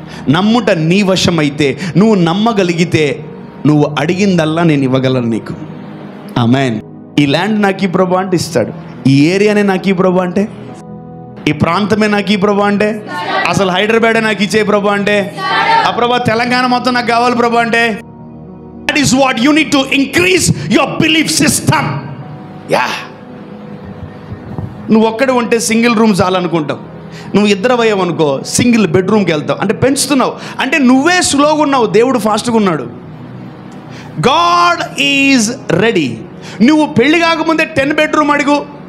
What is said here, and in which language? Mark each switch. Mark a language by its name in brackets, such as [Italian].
[Telugu] నమ్ముట నీ వశం అయితే, నువ్వు నమ్మగలిగితే, నువ్వు అడిగిందల్లా నేను ఇవ్వగలను నీకు. ఆమేన్. ఈ ల్యాండ్ నాకు ఈ ప్రభు అంటే ఇస్తాడు. ఈ ఏరియానే నాకు ఈ ప్రభు అంటే, ఈ ప్రాంతమే నాకు ఈ ప్రభు అంటే, అసలు హైదరాబాదే నాకు ఇచ్చే ప్రభు అంటే, ఆ ప్రభు తెలంగాణ మొత్తం నాకు కావాలి ప్రభు అంటే. [English] That is what you need to increase your belief system. Yeah. [Telugu] నువ్వు ఒక్కడే ఉంటే సింగిల్ రూమ్ చాలనుకుంటావు. నువ్వు ఇద్దరు అయ్యావు అనుకో, సింగిల్ బెడ్రూమ్కి వెళ్తావు. అంటే పెంచుతున్నావు, అంటే నువ్వే స్లోగా ఉన్నావు, దేవుడు ఫాస్ట్గా ఉన్నాడు. [English] God is ready. [Telugu] నువ్వు పెళ్లి కాకముందే 10 బెడ్రూమ్ అడుగు.